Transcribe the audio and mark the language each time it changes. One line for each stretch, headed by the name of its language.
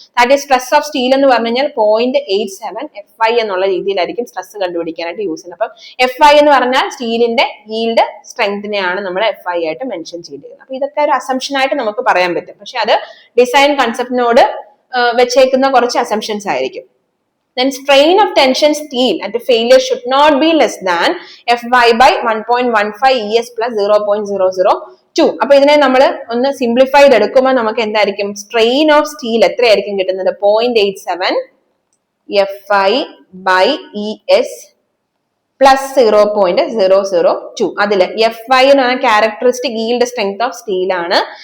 English: that is stress of steel
Malayalam: എന്ന് പറഞ്ഞു കഴിഞ്ഞാൽ 0.87 FI എന്നുള്ള രീതിയിലായിരിക്കും സ്ട്രെസ് കണ്ടുപിടിക്കാനായിട്ട് യൂസ് ചെയ്യുന്നത്. അപ്പൊ FI എന്ന് പറഞ്ഞാൽ സ്റ്റീലിന്റെ ഈൽഡ് സ്ട്രെങ്തിനെയാണ് നമ്മൾ FI ആയിട്ട് മെൻഷൻ ചെയ്തിരിക്കുന്നത്. അപ്പൊ ഇതൊക്കെ ഒരു അസംഷൻ ആയിട്ട് നമുക്ക് പറയാൻ പറ്റും. പക്ഷെ അത് ഡിസൈൻ കൺസെപ്റ്റിനോട് വെച്ചേക്കുന്ന കുറച്ച് അസംഷൻസ് ആയിരിക്കും.
English: Then strain of tension steel at failure should not be less than FY by 1.15 ES plus 0.002.
Malayalam: അപ്പൊ ഇതിനെ നമ്മൾ ഒന്ന് സിംപ്ലിഫൈ ചെയ്തെടുക്കുമ്പോൾ നമുക്ക് എന്തായിരിക്കും? സ്ട്രെയിൻ ഓഫ് സ്റ്റീൽ എത്രയായിരിക്കും കിട്ടുന്നത്?
English: 0.87 FI by ES plus 0.002.
Malayalam: അതില് FI എന്ന് പറഞ്ഞ characteristic yield strength of steel ആണ്.